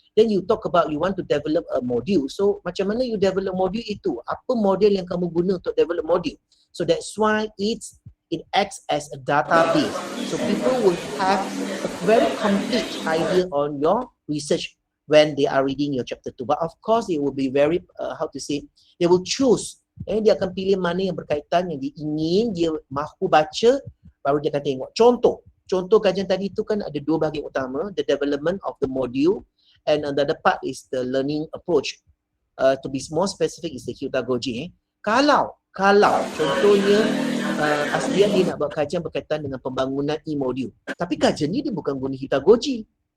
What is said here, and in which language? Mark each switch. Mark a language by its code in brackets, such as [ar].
[en] Then you talk about you want to develop a module. [ms] So macam mana [en] you develop module [ms] itu? Apa model yang kamu guna untuk develop module? [en] So that's why it acts as a database. So people will have a very complete idea on your research when they are reading your chapter 2. But of course it will be very they will choose. [ms] Dia akan pilih mana yang berkaitan, yang dia ingin, dia mahu baca, baru dia akan tengok. Contoh kajian tadi itu kan ada 2 bahagian utama, [en] the development of the module and another part is the learning approach. To be more specific is the Hutagogi. [ms] Kalau contohnya Aslian dia nak buat kajian berkaitan dengan pembangunan e-module, tapi kajian ni dia bukan guna Hutagogi.